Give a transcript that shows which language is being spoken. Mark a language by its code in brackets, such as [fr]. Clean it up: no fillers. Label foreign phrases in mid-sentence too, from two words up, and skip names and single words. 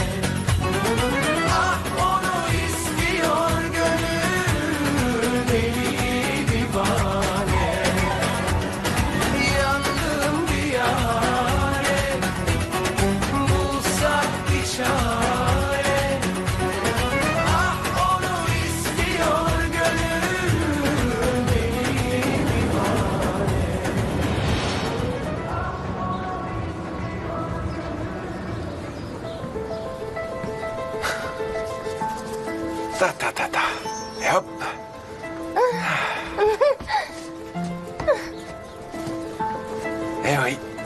[tr] ah onu istiyor gönül deli divane yandım bir yare bulsak bir çare ah onu istiyor gönül deli Ta ta ta ta. [fr] Et hop. Eh oui.